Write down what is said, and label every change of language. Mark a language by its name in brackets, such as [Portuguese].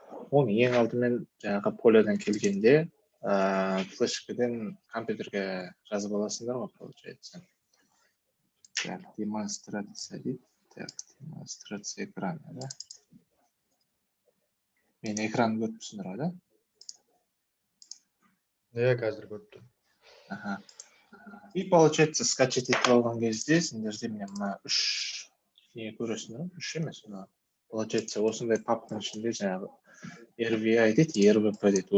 [Kazakh] Оны ең алдымен жаңағы полядан келгенде флешкіден компьютерге жазып аласыңдар ғой, [Russian] получается. Так, демонстрация [Kazakh] дейді. [Russian] Так, демонстрация экрана, да? [Kazakh] Мен экран көріп түсіндір, да? Қазір көріп тұрмын. Ага. [Russian] И получается скачать [Kazakh] етіп алған кезде сендерде мен мына үш не көресіңдер ғой? Үш емес, мына [Russian] получается [Kazakh] осындай папканың ішінде жаңағы RVI дейді, RVP дейді.